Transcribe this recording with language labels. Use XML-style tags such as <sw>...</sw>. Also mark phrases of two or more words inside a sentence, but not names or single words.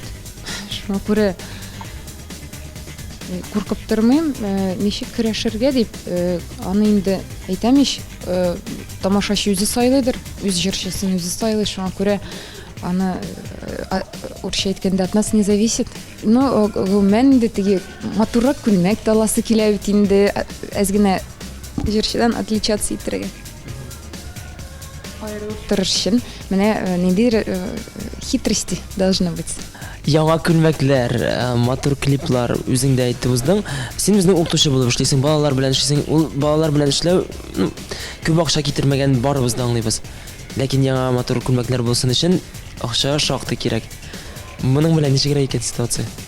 <tt>Шуңа күрә куркып тормыйм, ничек көрәшергә дип, аны инде әйтәмич, тамашачы үзе сайлыйдыр, үз җырчысын үзе сайлый, шуңа күрә аны урысча әйткәндә</tt> <ru>от нас не зависит.</ru> <tt>Гомумән инде теге матуррак күлмәк таласы килә бит инде, әз генә җырчыдан отличаться итәргә. Аерылып торыр өчен менә ниндидер</tt> <ru>хитрости должно быть.</ru> <tt>Яңа күлмәкләр, матур клиплар үзеңдә әйтеп уздың. Син безнең укытучы булып эшлисең, балалар белән эшлисең. Ул балалар белән эшләү күп акча китергән барыбыз да аңлыйбыз. Ләкин яңа матур күлмәкләр булсын өчен акча шактый кирәк. Моның белән ничегрәк икән ситуация?</tt>